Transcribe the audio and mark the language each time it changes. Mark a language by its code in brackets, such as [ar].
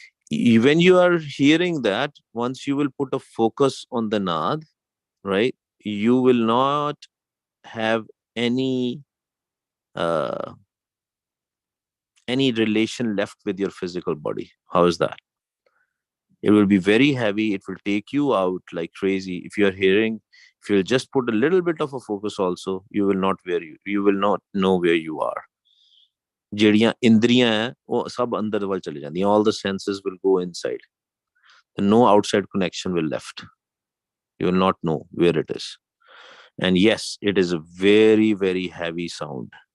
[en] When you are hearing that, once you will put a focus on the Naad, right, you will not have any relation left with your physical body. How is that? It will be very heavy. It will take you out like crazy. If you're hearing, if you'll just put a little bit of a focus also, you will not know where you are. [pa] ਜਿਹੜੀਆਂ ਇੰਦਰੀਆਂ ਹੈ ਉਹ ਸਭ ਅੰਦਰ ਵੱਲ ਚਲੇ ਜਾਂਦੀਆਂ. [en] All the senses will go inside. And no outside connection will left. You will not know where it is. And yes, it is a very, very heavy sound.